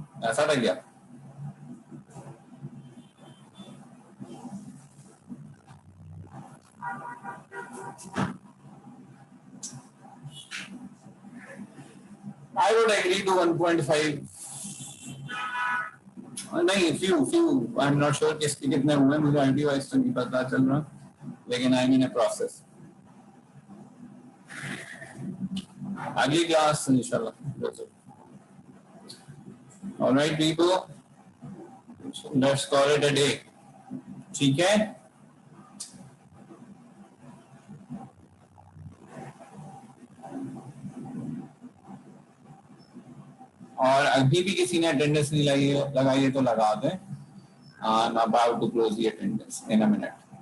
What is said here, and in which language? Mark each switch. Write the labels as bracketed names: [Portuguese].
[Urdu] ایسا تھا کیا؟ [English] I would agree to 1.5. [Urdu] نہیں few [English] I'm not sure [Urdu] کس کے کتنے ہوئے, مجھے آئی وائز تو نہیں پتا چل رہا, لیکن [English] I'm in a process. [Urdu] اگلی کلاس انشاءاللہ. [English] All right people, So let's call it a day. [Urdu] ٹھیک ہے. اور ابھی بھی کسی نے اٹینڈنس نہیں لگائی ہے تو لگا دیں. [English] I'm about to close the attendance in a minute.